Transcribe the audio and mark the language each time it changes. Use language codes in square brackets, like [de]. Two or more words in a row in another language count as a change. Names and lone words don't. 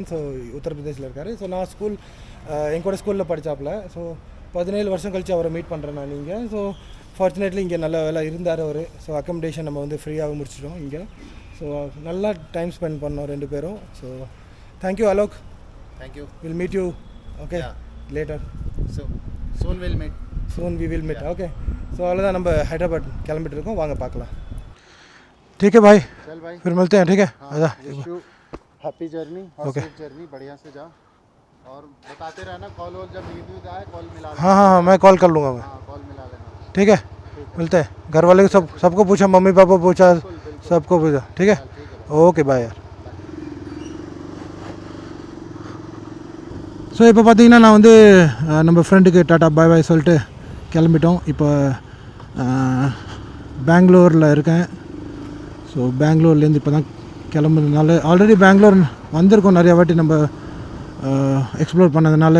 [ta] ஸோ உத்தரப்பிரதேசில் இருக்கார். ஸோ நான் எங்கூட ஸ்கூலில் படித்தாப்புல. ஸோ 17 வருஷம் கழித்து அவரை மீட் பண்ணுறேன் நான் இங்கே. ஸோ ஃபார்ச்சுனேட்லி இங்கே நல்ல வேலை இருந்தார் அவர். ஸோ அக்கமடேஷன் நம்ம வந்து ஃப்ரீயாக முடிச்சிட்டோம் இங்கே. ஸோ நல்லா [en] time spend [ta] பண்ணோம் ரெண்டு பேரும். [en] So thank you Alok. தேங்க்யூ. Will meet you. Okay, yeah. Later. So, soon we'll meet. Soon we will meet. Yeah. Okay. So अवलोदा [ta] நம்ம ஹைதராபாத் கிளம்பிட்டு இருக்கோம். வாங்க பார்க்கலாம். [hi] ठीक है भाई. चल भाई. फिर मिलते हैं. ठीक है. आजा. [en] happy journey [hi] और Okay. [en] safe journey. [hi] बढ़िया से जा और बताते रहना. कॉल और जब नींद आए कॉल मिला लेना. हाँ मैं कॉल कर लूँगा. हाँ कॉल मिला लेना. ठीक है. मिलते हैं. घर वाले को सबको पूछा, मम्मी पापा पूछा, सबको पूछा. ठीक है. [en] okay bye [hi] यार. [ta] ஸோ இப்போ பார்த்தீங்கன்னா நான் வந்து நம்ம ஃப்ரெண்டுக்கு டாட்டா [en] bye bye [ta] சொல்லிட்டு கிளம்பிட்டோம். இப்போ பெங்களூரில் இருக்கேன். ஸோ பெங்களூர்லேருந்து இப்போ தான் கிளம்புறதுனால ஆல்ரெடி பெங்களூர் வந்திருக்கோம் நிறையா வாட்டி நம்ம எக்ஸ்ப்ளோர் பண்ணதுனால.